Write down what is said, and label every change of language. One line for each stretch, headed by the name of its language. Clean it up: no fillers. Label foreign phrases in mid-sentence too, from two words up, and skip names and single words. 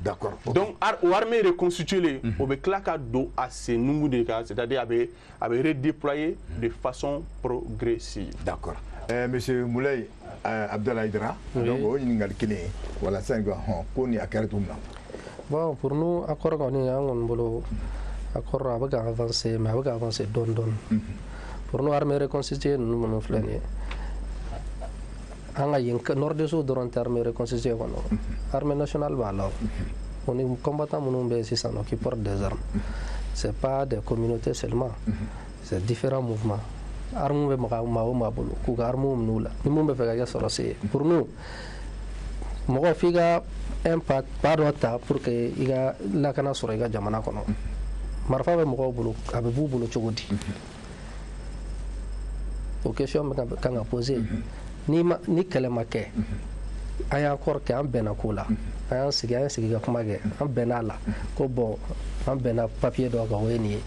Bambara: d'accord donc o
French: armée reconstituée
Bambara: o bɛ tila ka don a sen nugu de kan
French: c'est-à-dire
Bambara: a bɛ
French: redéployer de façon progressive d'accord monsieur
Bambara: Moulay Abdallah Aïdara donc o ɲininkali kelen wala sisan ko nin a kɛra cogo min na
French: bon pour nous accord
Bambara: kɔni an kɔni bolo accord a bɛ ka avancer mais a bɛ ka avancer dɔɔni dɔɔni
French: pour nous armée reconstituée
Bambara: ninnu minnu filɛ nin ye an ka yen nord-est dɔrɔn tɛ
French: armée reconstituée
Bambara: kɔnɔ
French: armée nationale
Bambara: b'a la o ni combattants minnu bɛ yen sisan
French: qui portent des armes c'est pas des communautés seulement c'est différents mouvements armes
Bambara: bɛ maa o maa bolo k'u ka armes minɛ u la ni mun bɛ fɛ ka kɛ sɔrɔsi ye
French: pour nous
Bambara: mɔgɔ f'i ka
French: un pas
Bambara: dɔ ta
French: pour que
Bambara: i ka lakana sɔrɔ i ka jamana kɔnɔ marifa bɛ mɔgɔw bolo a bɛ b'u bolo cogo di o question bɛ kan ka poser ni kɛlɛ ma kɛ an y'an kɔrɔ kɛ an bɛnna ko la an y'an sigi ka kuma kɛ an bɛnna la ko bon an bɛnna papier dɔ kan o ye nin ye